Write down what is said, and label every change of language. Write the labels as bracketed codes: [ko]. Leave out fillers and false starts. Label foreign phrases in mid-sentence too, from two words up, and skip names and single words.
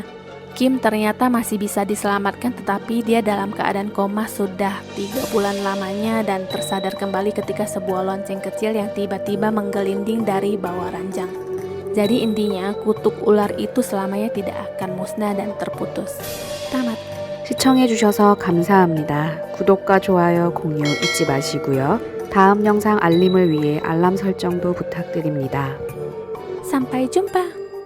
[id] Kim ternyata masih bisa diselamatkan, tetapi dia dalam keadaan koma sudah 3 bulan lamanya dan tersadar kembali ketika sebuah lonceng kecil yang tiba-tiba menggelinding dari bawah ranjang. Jadi intinya, kutuk ular itu selamanya tidak akan musnah dan terputus. Tamat. [ko] 시청해주셔서 감사합니다. 구독과 좋아요, 공유 잊지 마시고요. 다음 영상 알림을 위해 알람 설정도 부탁드립니다. [id] Sampai jumpa.